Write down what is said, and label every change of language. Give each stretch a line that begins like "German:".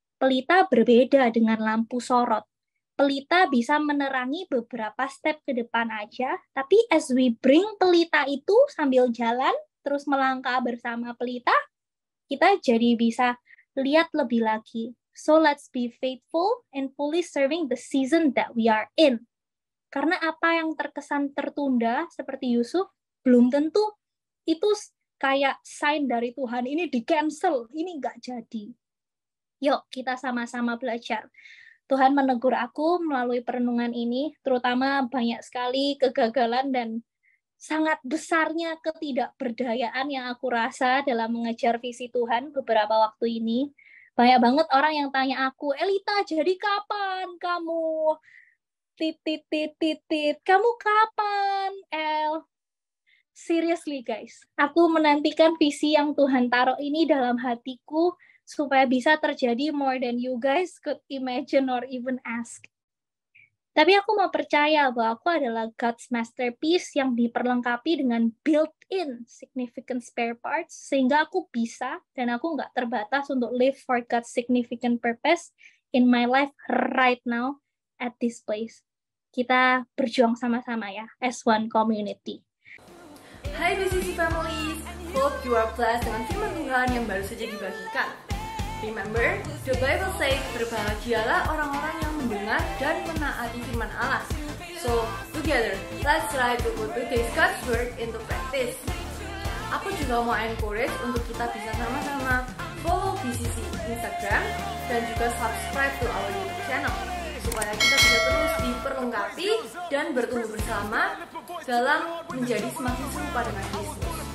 Indonesian: Pelita berbeda dengan lampu sorot. Pelita bisa menerangi beberapa step ke depan aja, tapi
English: as we bring
Indonesian: pelita itu sambil jalan, terus melangkah bersama pelita, kita jadi bisa lihat lebih lagi.
English: So let's be faithful and fully serving the season that we are in.
Indonesian: Karena apa yang terkesan tertunda seperti Yusuf, belum tentu itu kayak sign dari Tuhan, ini di-cancel, ini nggak jadi. Yuk, kita sama-sama belajar. Tuhan menegur aku melalui perenungan ini, terutama banyak sekali kegagalan dan sangat besarnya ketidakberdayaan yang aku rasa dalam mengejar visi Tuhan beberapa waktu ini. Banyak banget orang yang tanya aku, Elita, jadi kapan kamu? Kamu kapan, El?
English: Seriously guys,
Indonesian: aku menantikan visi yang Tuhan taruh ini dalam hatiku supaya bisa terjadi
English: more than you guys could imagine or even ask.
Indonesian: Tapi aku mau percaya bahwa aku adalah
English: God's masterpiece
Indonesian: yang diperlengkapi dengan
English: built-in significant spare parts,
Indonesian: sehingga aku bisa dan aku nggak terbatas untuk
English: live for God's significant purpose in my life right now at this place.
Indonesian: Kita berjuang sama-sama ya,
English: as one community.
Indonesian: Hai BCC Families,
English: hope you are blessed
Indonesian: dengan firman Tuhan yang baru saja dibagikan.
English: Remember, the Bible says,
Indonesian: berbahagialah orang-orang yang mendengar dan menaati firman Allah.
English: So, together, let's try to put today's God's word into practice.
Indonesian: Aku juga mau encourage untuk kita bisa sama-sama
English: follow BCC Instagram
Indonesian: dan juga
English: subscribe to our YouTube channel
Indonesian: supaya kita bisa terus diperlengkapi dan bertumbuh bersama dalam menjadi semakin serupa dengan Yesus.